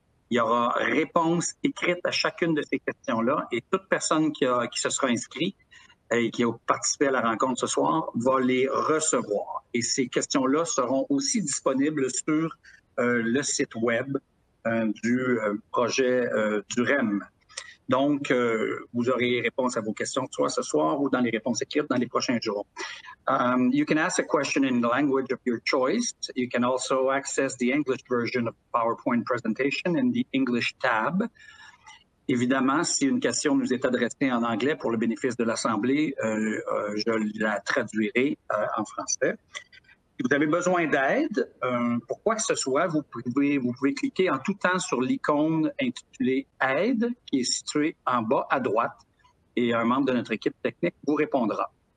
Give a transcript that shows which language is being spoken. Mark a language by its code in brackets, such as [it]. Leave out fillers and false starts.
[fr] Il y aura réponse écrite à chacune de ces questions-là et toute personne qui se sera inscrite et qui a participé à la rencontre ce soir va les recevoir. Et ces questions-là seront aussi disponibles sur le site web du projet du REM. Donc, vous aurez réponse à vos questions soit ce soir ou dans les réponses écrites dans les prochains jours. [en] You can ask a question in the language of your choice. You can also access the English version of the PowerPoint presentation in the English tab. [fr] Évidemment, si une question nous est adressée en anglais pour le bénéfice de l'Assemblée, je la traduirai en français. Si vous avez besoin d'aide, pour quoi que ce soit, vous pouvez cliquer en tout temps sur l'icône intitulée « Aide » qui est située en bas à droite et un membre de notre équipe technique vous répondra.